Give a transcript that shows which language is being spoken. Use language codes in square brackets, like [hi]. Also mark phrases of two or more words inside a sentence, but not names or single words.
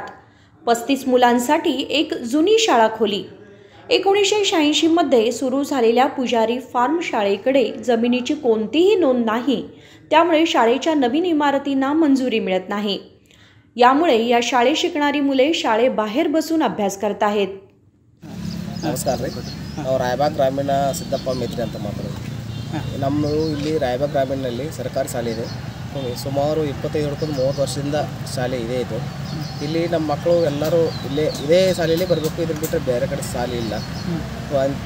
[mr] 35 मुलांसाठी एक जुनी शाळा खोली. 1986 मध्ये सुरू झालेल्या पुजारी फार्म शाळेकडे जमिनीची कोणतीही नोंद नाही, त्यामुळे शाळेच्या नवीन इमारतींना मंजुरी मिळत नाही. यामुळे या शाळेत शिकणारी मुले शाळेबाहेर बसून अभ्यास करत आहेत. [kn] ನಮಸ್ಕಾರ ರೀ. ನಾವು ರಾಯಬಾಗ್ ಗ್ರಾಮೀಣ ಸಿದ್ದಪ್ಪ ಮೇತ್ರಿ ಅಂತ ಮಾತಾಡೋದು. ನಮ್ಮದು ಇಲ್ಲಿ ರಾಯಬಾಗ್ ಗ್ರಾಮೀಣದಲ್ಲಿ ಸರ್ಕಾರಿ ಶಾಲೆ ಇದೆ. ಸುಮಾರು 25-30 ವರ್ಷದಿಂದ ಶಾಲೆ ಇದೆ. ಇಲ್ಲಿ ನಮ್ಮ ಮಕ್ಕಳು ಎಲ್ಲರೂ ಇದೇ ಶಾಲೆಯಲ್ಲಿ ಬರಬೇಕು, ಇದ್ರ ಬಿಟ್ಟರೆ ಬೇರೆ ಕಡೆ ಶಾಲೆ ಇಲ್ಲ ಅಂತ.